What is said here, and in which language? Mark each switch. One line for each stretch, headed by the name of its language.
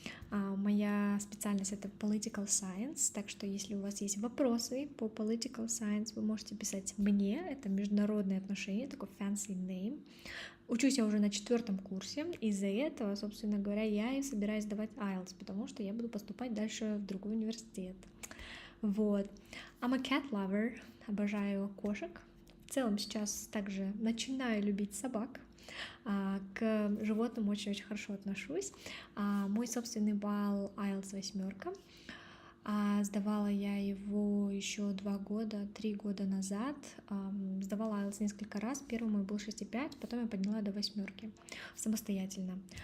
Russian: Моя специальность — это political science, так что если у вас есть вопросы по political science, вы можете писать мне, это международные отношения, такой fancy name. Учусь я уже на 4 курсе, из-за этого, собственно говоря, я и собираюсь сдавать IELTS, потому что я буду поступать дальше в другой университет. Вот.
English: I'm a cat lover,
Russian: обожаю кошек. В целом сейчас также начинаю любить собак. К животным очень-очень хорошо отношусь. Мой собственный балл IELTS 8. Сдавала я его еще 3 года назад. Сдавала IELTS несколько раз. Первый мой был 6,5, потом я подняла до 8 самостоятельно.